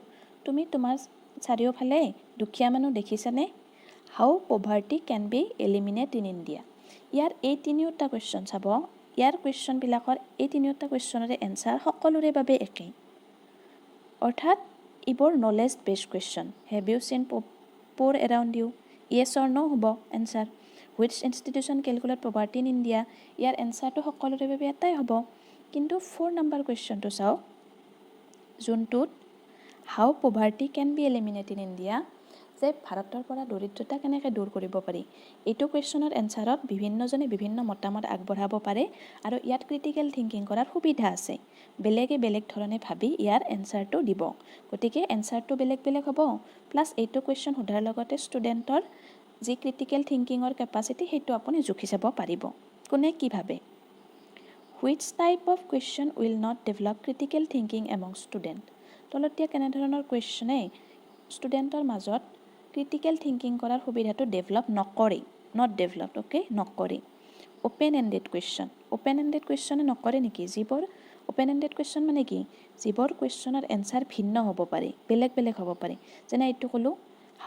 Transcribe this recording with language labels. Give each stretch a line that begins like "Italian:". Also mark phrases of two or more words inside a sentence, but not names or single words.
Assamese: তুমি তোমাৰ চাৰিওফালে দুখীয়া মানুহ দেখিছানে?
English: How poverty can be eliminated in India?
Assamese: ইয়াৰ এই তিনিওটা কুৱেশ্যন চাব। ইয়াৰ কুৱেশ্যনবিলাকৰ এই তিনিওটা কুৱেশ্যনৰে এনচাৰ সকলোৰে বাবে একেই, অৰ্থাৎ এইবোৰ
English: knowledge based question. Have you seen poor around you? yes or no
Assamese: হ'ব এনচাৰ
English: which institution calculate poverty in India
Assamese: ইয়াৰ এনচাৰটো সকলোৰে বাবে এটাই হ'ব কিন্তু 4 নম্বৰ কুৱেশ্যনটো চাওক যোনটোত
English: how poverty can be eliminated in India
Assamese: যে ভাৰতৰ পৰা দৰিদ্ৰতা কেনেকৈ দূৰ কৰিব পাৰি এইটো কুৱেশ্যনৰ এনচাৰত বিভিন্নজনে বিভিন্ন মতামত আগবঢ়াব পাৰে আৰু ইয়াত
English: critical thinking
Assamese: কৰাৰ সুবিধা আছে বেলেগে বেলেগ ধৰণে ভাবি ইয়াৰ এনচাৰটো দিব গতিকে এনচাৰটো বেলেগ বেলেগ হ'ব প্লাছ এইটো কুৱেশ্যন সোধাৰ লগতে ষ্টুডেণ্টৰ যি
English: critical thinking capacity
Assamese: সেইটো আপুনি জুখি চাব পাৰিব কোনে কি ভাবে
English: which type of question will not develop critical thinking among student
Assamese: তলত দিয়া কেনেধৰণৰ কুৱেশ্যনে ষ্টুডেণ্টৰ মাজত
English: critical thinking
Assamese: কৰাৰ সুবিধাটো ডেভেলপ নকৰে
English: not develop okay
Assamese: নকৰে
English: open ended question
Assamese: নকৰে নেকি যিবোৰ
English: open ended question
Assamese: মানে কি যিবোৰ কুৱেশ্যনৰ এনচাৰ ভিন্ন হ'ব পাৰে বেলেগ বেলেগ হ'ব পাৰে যেনে এইটো ক'লোঁ হাউ